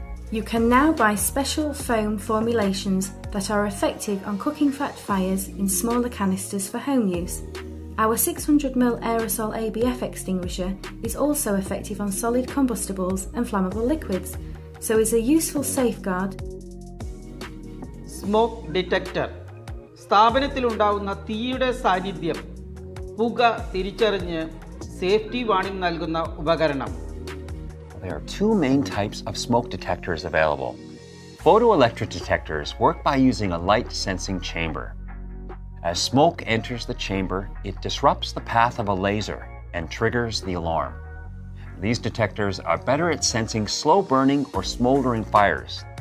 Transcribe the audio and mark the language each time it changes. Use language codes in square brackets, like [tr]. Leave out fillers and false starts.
[en] You can now buy special foam formulations that are effective on cooking fat fires in smaller canisters for home use. Our 600ml aerosol ABF extinguisher is also effective on solid combustibles and flammable liquids, so is a useful safeguard. [ml] Smoke detector സ്ഥാപനത്തിലുണ്ടാവുന്ന തീയുടെ സാന്നിധ്യം പുക തിരിച്ചറിഞ്ഞ് safety warning നൽകുന്ന ഉപകരണം. [en] There are two main types of smoke detectors available. Photoelectric detectors work by using a light sensing chamber. As smoke enters the chamber, it disrupts the path of a laser and triggers the alarm. These detectors are better at sensing slow burning or smoldering fires.